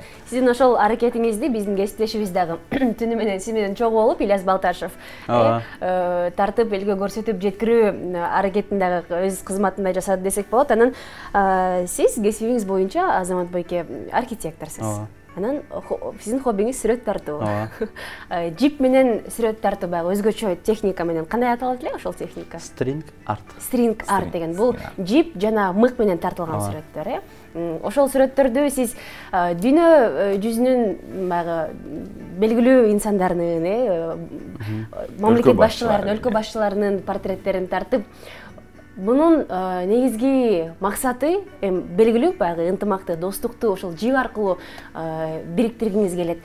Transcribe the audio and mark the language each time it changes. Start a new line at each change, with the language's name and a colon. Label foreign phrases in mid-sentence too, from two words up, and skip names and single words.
Kyrgyz: Сиздин ошол аракетиңизди биздин кесиптешибиз дагы түнү менен сиз менен чогуу болуп Ильяс Балташев тартып элге көрсөтүп жеткирүү аракетин дагы өз кызматында жасады десек болот. Анан сиз кесибиңиз боюнча Азамат байке архитекторсуз. Анан сиздин хоббиңиз сүрөт тартуу. Джип менен сүрөт тартуу баягы өзгөчө техника менен кандай аталат эле ошол техника?
English: String art. String art
Kyrgyz: деген бул джип жана мык менен тартылган сүрөттөр, Ошол сүрөттөрдү сиз дүйнө жүзүнүн баягы белгилүү инсандарынын, мамлекет башчыларынын, өлкө башчыларынын портреттерин тартып, Bunun негизги максаты белгилүү баягы ынтымакты, достукту ошол жип аркылуу бириктиргиңиз келет.